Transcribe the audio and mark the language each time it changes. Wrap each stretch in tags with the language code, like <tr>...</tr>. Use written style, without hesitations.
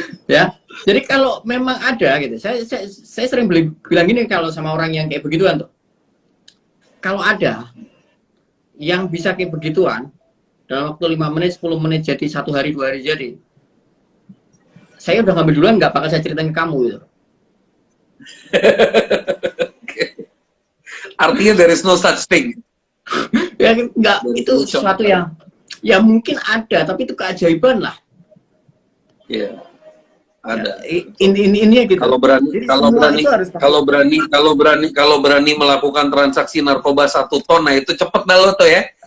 <id>Ya. Jadi kalau memang ada gitu, saya sering bilang gini kalau sama orang yang kayak begituan tuh. Kalau ada yang bisa kayak begituan dalam waktu 5 menit, 10 menit jadi 1 hari, 2 hari jadi. Saya udah ngambil duluan, nggak bakal saya ceritain ke kamu gitu. Artinya</id> <en>there is no such thing.</en> <id>Ya enggak, itu sesuatu yang ya mungkin ada, tapi itu keajaiban lah. Iya. Ada. Ya, ini gitu. Kalau berani melakukan transaksi narkoba 1 ton, nah itu cepet dah lo tuh ya.</id>